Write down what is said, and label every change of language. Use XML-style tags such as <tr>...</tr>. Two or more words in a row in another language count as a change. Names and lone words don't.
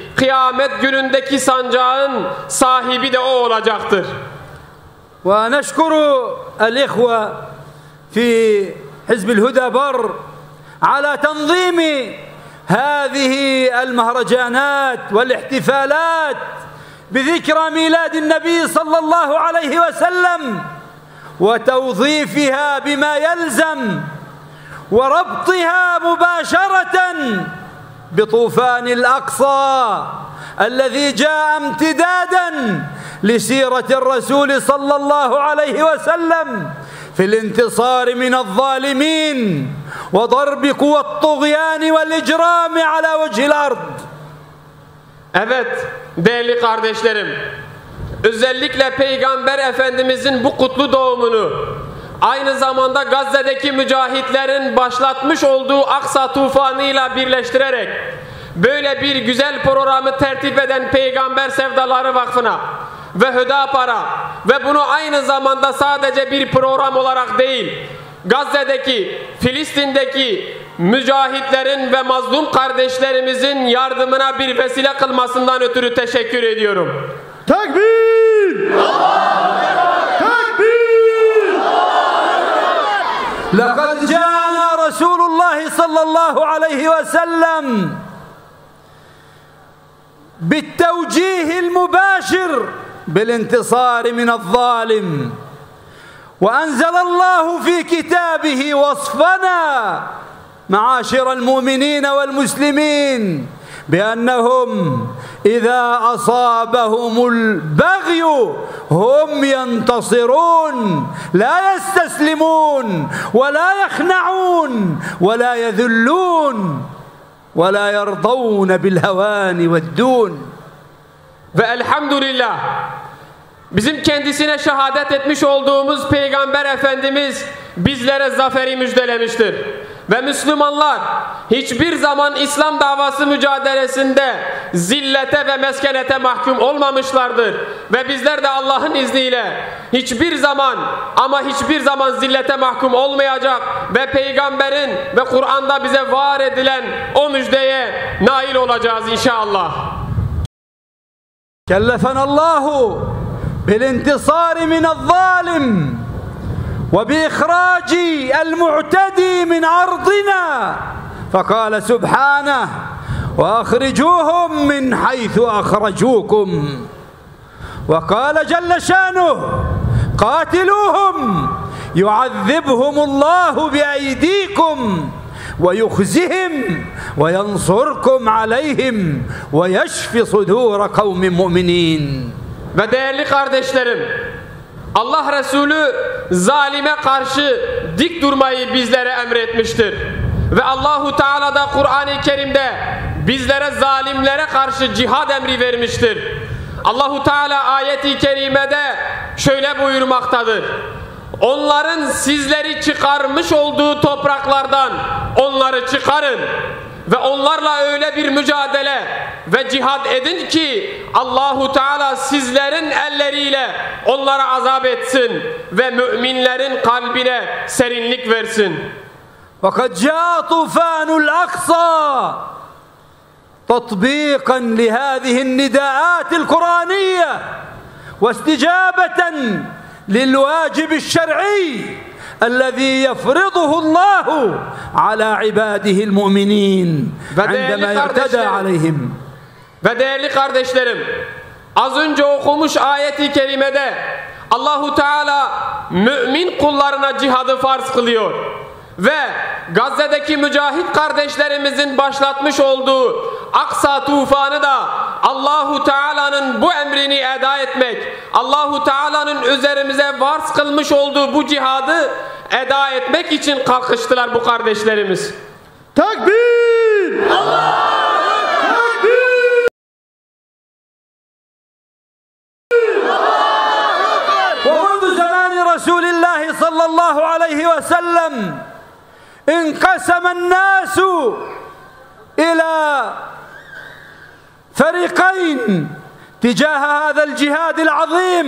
<tr>Kıyamet günündeki sancağın sahibi de o olacaktır.</tr> <ar>ونشكر الإخوة في حزب الهدى بار على تنظيم هذه المهرجانات والاحتفالات بذكرى ميلاد النبي صلى الله عليه وسلم وتوظيفها بما يلزم وربطها مباشرة بطوفان الأقصى الذي جاء امتدادا لسيرة الرسول صلى الله عليه وسلم في الانتصار من الظالمين وضرب قوى الطغيان والإجرام على وجه الأرض.</ar> <tr>Evet değerli kardeşlerim, özellikle Peygamber Efendimizin bu kutlu doğumunu aynı zamanda Gazze'deki mücahitlerin başlatmış olduğu Aksa tufanıyla birleştirerek böyle bir güzel programı tertip eden Peygamber Sevdaları Vakfı'na ve Hüdapar'a ve bunu aynı zamanda sadece bir program olarak değil, Gazze'deki, Filistin'deki mücahitlerin ve mazlum kardeşlerimizin yardımına bir vesile kılmasından ötürü teşekkür ediyorum. Tekbir! Tekbir!</tr> <ar>لقد جاءنا رسول الله صلى الله عليه وسلم بالتوجيه المباشر بالانتصار من الظالم وأنزل الله في كتابه وصفنا معاشر المؤمنين والمسلمين بأنهم إذا أصابهم البغي هم ينتصرون لا يستسلمون ولا يخنعون ولا يذلون ولا يرضون بالهوان والدون.</ar> <tr>Ve elhamdülillah bizim kendisine şehadet etmiş olduğumuz Peygamber Efendimiz bizlere zaferi müjdelemiştir. Ve Müslümanlar hiçbir zaman İslam davası mücadelesinde zillete ve meskenete mahkum olmamışlardır. Ve bizler de Allah'ın izniyle hiçbir zaman ama hiçbir zaman zillete mahkum olmayacak ve Peygamberin ve Kur'an'da bize vaat edilen o müjdeye nail olacağız inşallah.</tr> <ar>كلفنا الله بالانتصار من الظالم وبإخراج المعتدي من أرضنا فقال سبحانه وأخرجوهم من حيث أخرجوكم وقال جل شانه قاتلوهم يعذبهم الله بأيديكم ويخزهم وينصركم عليهم ويشف صدور قوم مؤمنين.</ar> <tr>Ve değerli kardeşlerim, Allah Resulü zalime karşı dik durmayı bizlere emretmiştir. Ve Allahu Teala da Kur'an-ı Kerim'de bizlere zalimlere karşı cihad emri vermiştir. Allahu Teala ayet-i kerimede şöyle buyurmaktadır: onların sizleri çıkarmış olduğu topraklardan onları çıkarın ve onlarla öyle bir mücadele ve cihad edin ki Allahu Teala sizlerin elleriyle onlara azap etsin ve müminlerin kalbine serinlik versin.</tr> <ar>وقد جاء طوفان الأقصى تطبيقا لهذه النداءات القرآنية واستجابة للواجب الشرعي الذي يفرضه الله على عباده المؤمنين عندما يعتدى عليهم.</ar> <tr>Ve değerli kardeşlerim, az önce okumuş ayet-i kerimede Allahu Teala mümin kullarına cihadı farz kılıyor ve Gazze'deki mücahit kardeşlerimizin başlatmış olduğu Aksa tufanı da Allahu Teala'nın bu emrini eda etmek, Allahu Teala'nın üzerimize farz kılmış olduğu bu cihadı eda etmek için kalkıştılar bu kardeşlerimiz. Takbir!</tr> <ar>ومنذ زمان رسول الله صلى الله عليه وسلم انقسم الناس إلى فريقين تجاه هذا الجهاد العظيم.</ar>